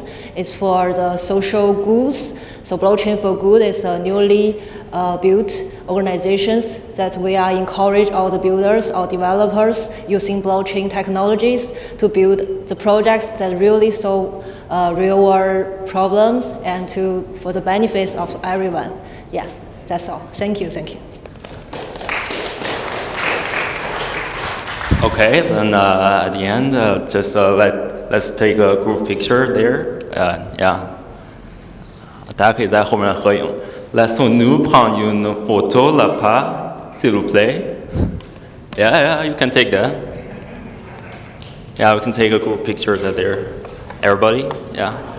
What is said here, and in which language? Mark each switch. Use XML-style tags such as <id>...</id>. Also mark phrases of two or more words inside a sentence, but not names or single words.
<en>It's for the social goods. So Blockchain for Good is a newly built organizations that we are encourage all the builders or developers using blockchain technologies to build the projects that really solve real world problems and for the benefits of everyone. Yeah, that's all. Thank you. Okay, then at the end, just let's take a group picture there. Yeah.</en> <zh>大家可以在后面合影。</zh> <fr>Laissons nous prendre une photo là-bas, s'il vous plaît.</fr> <en>Yeah, you can take that. Yeah, we can take a group pictures out there. Everybody, yeah.</en>